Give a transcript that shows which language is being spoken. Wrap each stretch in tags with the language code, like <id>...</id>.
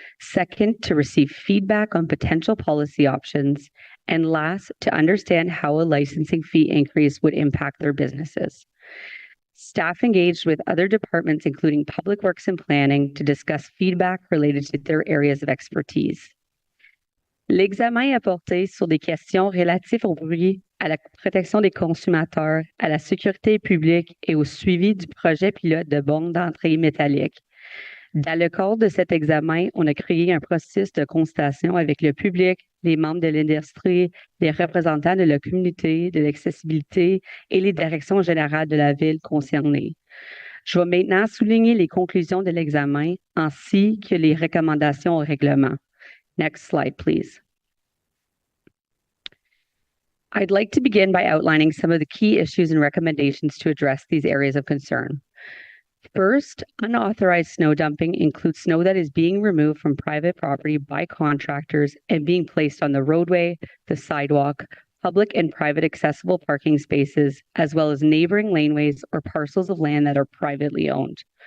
<en>Second, to receive feedback on potential policy options. And last, to understand how a licensing fee increase would impact their businesses. Staff engaged with other departments, including Public Works and Planning, to discuss feedback related to their areas of expertise.</en> <fr>L'examen a porté sur des questions relatives au bruit, à la protection des consommateurs, à la sécurité publique et au suivi du projet pilote de bornes d'entrée métallique. Dans le cadre de cet examen, on a créé un processus de consultation avec le public, les membres de l'industrie, les représentants de la communauté, de l'accessibilité et les directions générales de la ville concernées. Je vais maintenant souligner les conclusions de l'examen ainsi que les recommandations au règlement.</fr> <en>Next slide, please. I'd like to begin by outlining some of the key issues and recommendations to address these areas of concern. First, unauthorized snow dumping includes snow that is being removed from private property by contractors and being placed on the roadway, the sidewalk, public and private accessible parking spaces, as well as neighboring laneways or parcels of land that are privately owned.</en>